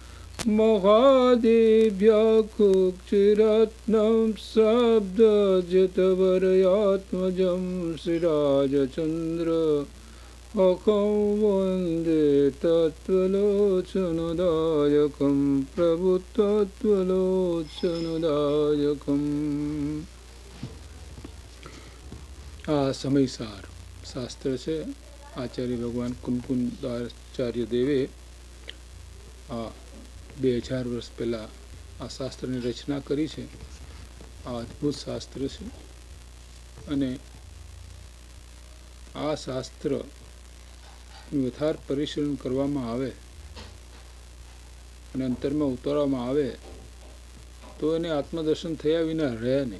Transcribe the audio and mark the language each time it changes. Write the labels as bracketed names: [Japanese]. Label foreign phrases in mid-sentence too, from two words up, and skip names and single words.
[Sanskrit] महादेव्याकुक्षिरत्नं शब्दजितवरयात्मजं श्रीराजचन्द्र अहं वन्दे तत्त्वलोचनदायकं प्रभुतत्त्वलोचनदायकम्। [Gujarati] આ સમયસાર શાસ્ત્ર છે આચાર્ય ભગવાન કુમકુંદાચાર્ય દેવે 2000 વર્ષ પહેલાં આ શાસ્ત્રની રચના કરી છે। આ અદ્ભુત શાસ્ત્ર છે અને આ શાસ્ત્રનું યથાર્થ પરિશીલન કરવામાં આવે અને અંતરમાં ઉતારવામાં આવે તો એને આત્મદર્શન થયા વિના રહે નહીં।